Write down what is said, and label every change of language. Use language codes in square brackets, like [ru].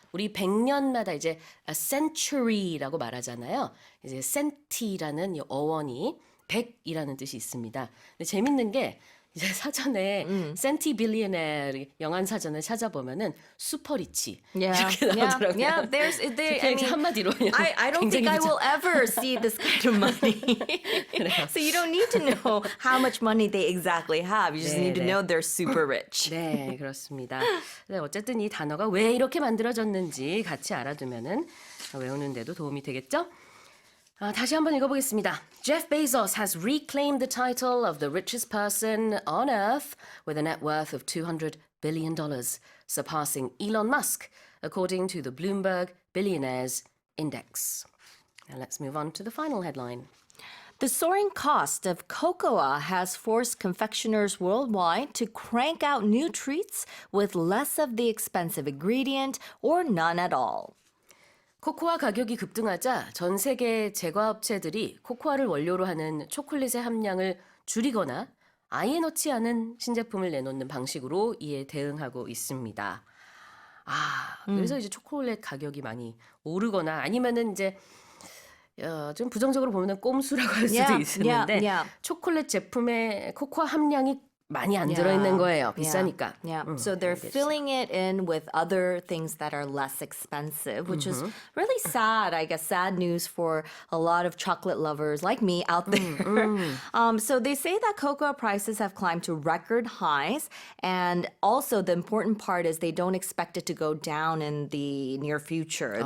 [ko] 우리 100년마다 이제 a century라고 말하잖아요. 이제 centi라는 이 어원이 100이라는 뜻이 있습니다. 근데 재밌는 게 이제 사전에 centi billionaire 영안 사전을 찾아보면은 슈퍼리치 이렇게 나오더라고요. [en] Yeah. I mean, [ko] 한마디로 [en] I don't think I will ever see this kind of money. So you don't need to know how much money they exactly have. You just need to know they're super rich. [ko] 네, 그렇습니다. 네, 어쨌든 이 단어가 왜 이렇게 만들어졌는지 같이 알아두면은 외우는데도 도움이 되겠죠? 다시 한번 읽어보겠습니다. [en] Jeff Bezos has reclaimed the title of the richest person on earth with a net worth of $200 billion, surpassing Elon Musk, according to the Bloomberg Billionaires Index. Now let's move on to the final headline. The soaring cost of cocoa has forced confectioners worldwide to crank out new treats with less of the expensive ingredient or none at all. [ko] 코코아 가격이 급등하자 전 세계 제과업체들이 코코아를 원료로 하는 초콜릿의 함량을 줄이거나 아예 넣지 않은 신제품을 내놓는 방식으로 이에 대응하고 있습니다. 그래서 이제 초콜릿 가격이 많이 오르거나 아니면은 이제 좀 부정적으로 보면 꼼수라고 할 수도 있는데 초콜릿 제품의 코코아 함량이 많이 안 들어있는 거예요. 비싸니까. [en] Yeah. So they're filling it in with other things that are less expensive, which is really sad, I guess, sad news for a lot of chocolate lovers like me out there. So they say that cocoa prices have climbed to record highs. And also the important part is they don't expect it to go down in the near future.